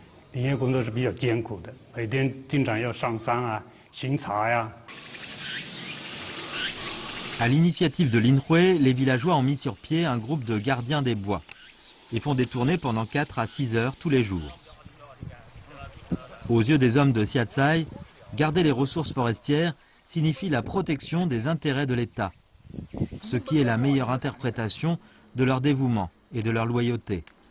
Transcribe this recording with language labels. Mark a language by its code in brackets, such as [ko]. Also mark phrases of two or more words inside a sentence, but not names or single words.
[zh] 林业工作是比较艰苦的，每天经常要上山啊、巡查呀。 [fr] À l'initiative de l'INRWE, les villageois ont mis sur pied un groupe de gardiens des bois et font des tournées pendant 4 à 6 heures tous les jours. Aux yeux des hommes de Siatsai, garder les ressources forestières signifie la protection des intérêts de l'État, ce qui est la meilleure interprétation de leur dévouement et de leur loyauté.